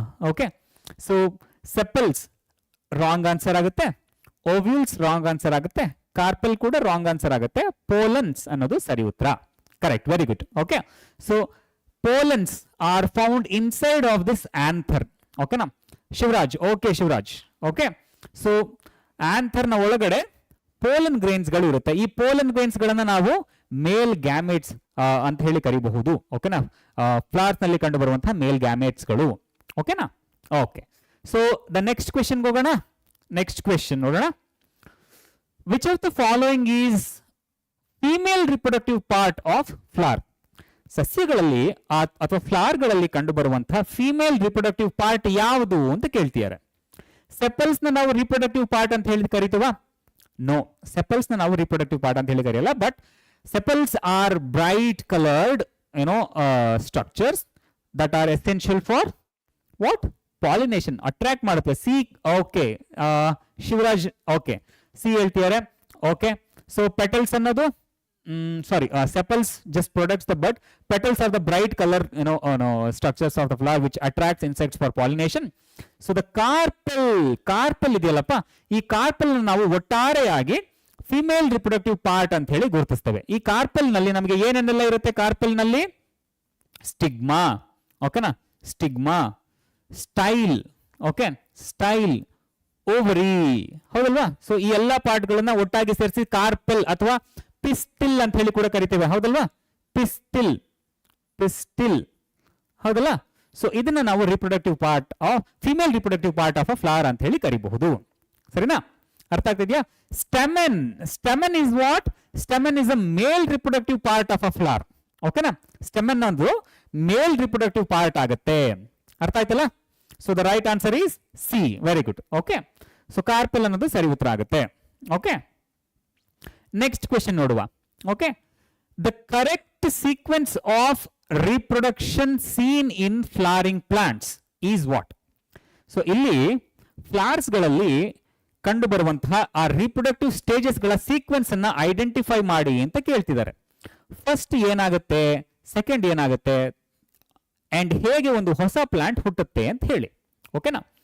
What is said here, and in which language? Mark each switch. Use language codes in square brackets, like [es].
[kn] Okay, so sepals wrong answer ಆಗುತ್ತೆ, ovules wrong answer ಆಗುತ್ತೆ, carpal ಕೂಡ ರಾಂಗ್ ಆನ್ಸರ್ ಆಗುತ್ತೆ, ಪೋಲೆನ್ಸ್ ಅನ್ನೋದು ಸರಿ ಉತ್ತರ. [en] Correct, very good. Okay, so pollens are found inside of this anther. Okay na? Shivraj, okay Shivraj. Okay, so anther na [kn] ಒಳಗಡೆ [en] pollen grains ಗಳು ಇರುತ್ತೆ. [kn] ಈ pollen grains ಗಳನ್ನ ನಾವು ಮೇಲ್ ಗ್ಯಾಮೆಟ್ಸ್ ಅಂತ ಹೇಳಿ ಕರಿಬಹುದು. ಓಕೆನಾ, ಫ್ಲವರ್ಸ್ ನಲ್ಲಿ ಕಂಡು ಬರುವಂತಹ ಮೇಲ್ ಗ್ಯಾಮೆಟ್ಸ್ ಗಳು. ಓಕೆನಾ? [en] Okay, so the next question ಹೋಗೋಣ. Next question ನೋಡೋಣ. Which of the following is female reproductive part of flower? [kn] ಸಸ್ಯಗಳಲ್ಲಿ ಅಥವಾ ಫ್ಲವರ್ಗಳಲ್ಲಿ ಕಂಡು ಬರುವಂತಹ ಫೀಮೇಲ್ ರಿಪ್ರೊಡಕ್ಟಿವ್ ಪಾರ್ಟ್ ಯಾವುದು ಅಂತ ಕೇಳ್ತಿದ್ದಾರೆ. ಸೆಪಲ್ಸ್ ನ ನಾವು ರಿಪ್ರೊಡಕ್ಟಿವ್ ಪಾರ್ಟ್ ಅಂತ ಹೇಳಿ ಕರಿತೀವ? ನೋ, ಸೆಪಲ್ಸ್ ನ ನಾವು ರಿಪ್ರೊಡಕ್ಟಿವ್ ಪಾರ್ಟ್ ಅಂತ ಹೇಳಿ ಕರೆಯಲ್ಲ. [en] But sepals are bright coloured structures that are essential for what? Pollination, attract ಮಾಡುತ್ತೆ. C, okay Shivraj, okay C ಹೇಳ್ತಿದ್ದಾರೆ. Okay, so petals ಅನ್ನೋದು sorry, sepals just protects the bud. Petals are the bright color structures of the flower which attracts insects for pollination. So the carpel [kn] ಇದೆಯಲ್ಲಪ್ಪ, ಈ carpal ನಾವು ಒಟ್ಟಾರೆಯಾಗಿ female reproductive part ಅಂತ ಹೇಳಿ ಗುರುತಿಸ್ತೇವೆ. ಈ carpal ನಲ್ಲಿ ನಮಗೆ ಏನೇನೆಲ್ಲ ಇರುತ್ತೆ? ಕಾರ್ಪಲ್ ನಲ್ಲಿ ಸ್ಟಿಗ್ಮಾ, ಓಕೆನಾ, stigma, style, okay, style, ovary, ಹೌದಲ್ವಾ? ಸೊ ಈ ಎಲ್ಲಾ ಪಾರ್ಟ್ ಗಳನ್ನ ಒಟ್ಟಾಗಿ ಸೇರಿಸಿ ಕಾರ್ಪಲ್ ಅಥವಾ ಪಿಸ್ಟಿಲ್ ಅಂತ ಹೇಳಿ ಕೂಡ ಕರಿತೇವೆ, ಹೌದಲ್ವಾ? [en] Pistil, pistil, ಹೌದಲ್ಲ? [kn] ಸೊ ಇದನ್ನ ನಾವು [en] reproductive part of female reproductive part of a flower [kn] ಅಂತ ಹೇಳಿ ಕರಿಬಹುದು. ಸರಿನಾ? ಅರ್ಥ ಆಗ್ತಿದ್ಯಾ? [en] Stamen, stamen is what? Stamen is a male reproductive part of a flower. ಓಕೆನಾ. [kn] ಸ್ಟೆಮ್ ಅನ್ನೋದು ಮೇಲ್ ರಿಪ್ರೊಡಕ್ಟಿವ್ ಪಾರ್ಟ್ ಆಗುತ್ತೆ. ಅರ್ಥ ಆಯ್ತಲ್ಲ. [en] So the right answer is C. Very good. Okay. [kn] So carpel ಅನ್ನೋದು ಸರಿ ಉತ್ತರ ಆಗುತ್ತೆ. ಓಕೆ. ನೆಕ್ಸ್ಟ್ ಕ್ವೆಶನ್ ನೋಡುವ. Okay. [en] The correct sequence of reproduction seen in flowering plants is what? [kn] So ಇಲ್ಲಿ ಫ್ಲವರ್ಸ್ ಗಳಲ್ಲಿ ಕಂಡು ಬರುವಂತಹ ಆ ರಿಪ್ರೊಡಕ್ಟಿವ್ ಸ್ಟೇಜಸ್ ಗಳ ಸೀಕ್ವೆನ್ಸ್ ಅನ್ನ ಐಡೆಂಟಿಫೈ ಮಾಡಿ ಅಂತ ಕೇಳ್ತಿದ್ದಾರೆ. ಫಸ್ಟ್ ಏನಾಗುತ್ತೆ, ಸೆಕೆಂಡ್ ಏನಾಗುತ್ತೆ, ಅಂಡ್ ಹೇಗೆ ಒಂದು ಹೊಸ ಪ್ಲಾಂಟ್ ಹುಟ್ಟುತ್ತೆ ಅಂತ ಹೇಳಿ. ಓಕೆನಾ.